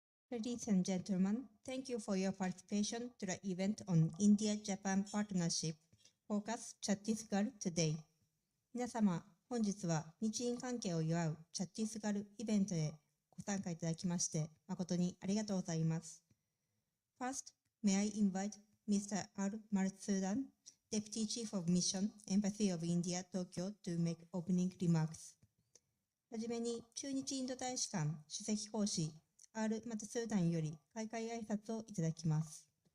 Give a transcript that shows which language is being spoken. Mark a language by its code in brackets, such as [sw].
[en] Ladies and gentlemen, thank you for your participation to the event on India-Japan Partnership Focus Chhattisgarh today. [ja] 皆様、本日は日印関係を祝うチャッティスガルイベントへご参加いただきまして誠にありがとうございます。 [en] First, may I invite Mr. R. Marsudan, Deputy Chief of Mission, Embassy of India, Tokyo, to make opening remarks. [ja] はじめに、駐日インド大使館首席講師 R. マトスーダンより開会挨拶をいただきます。